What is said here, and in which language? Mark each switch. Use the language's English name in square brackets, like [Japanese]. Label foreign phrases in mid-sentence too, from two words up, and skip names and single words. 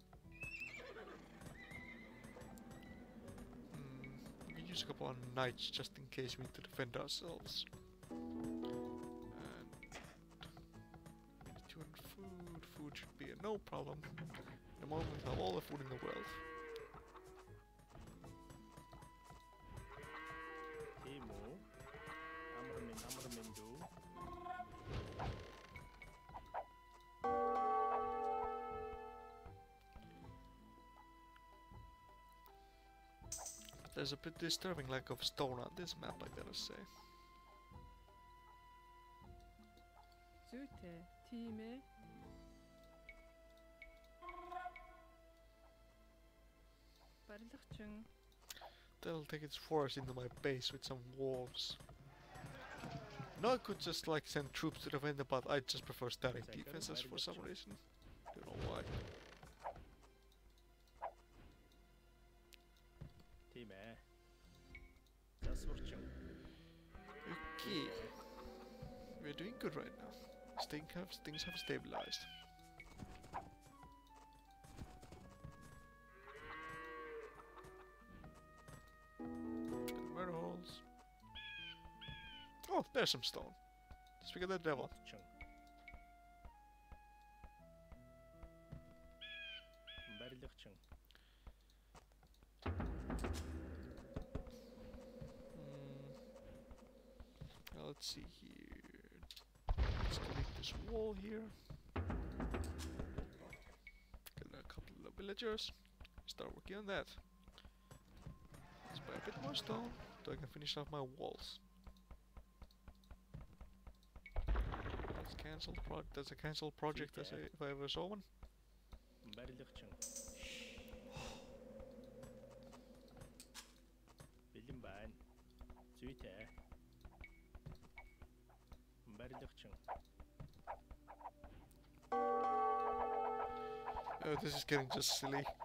[English] We can use a couple of knights just in case we need to defend ourselves. And we need 200 food. Food should be a no problem. The moment we have all the food in the world. [Mongolian] Тийм үү? Амар минь дүү. [English] There's a bit disturbing lack of stone on this map, I gotta say. [Mongolian] Зүйтэй. Тийм ээ. Барилгачин. [English] They'll take its force into my base with some wolves. No, I could just like send troops to defend it, but I just prefer static defenses for some reason. Don't know why. [Mongolian] Тийм ээ. Засварчин. [English] Okay. We're doing good right now. Things have stabilized. Murder holes. Oh, there's some stone. Speak of the devil. [Mongolian] Чин. Барилгачин. [English] Now let's see here. Let's delete this wall here. Get a couple of villagers. Start working on that. Let's buy a bit more stone so I can finish off my walls. Let's cancel the project. That's a cancelled project as if I ever saw one. [Mongolian] Барилгачин. Бэлэн байна. Зүйтэй. Барилгачин. [English] Oh, this is getting just silly.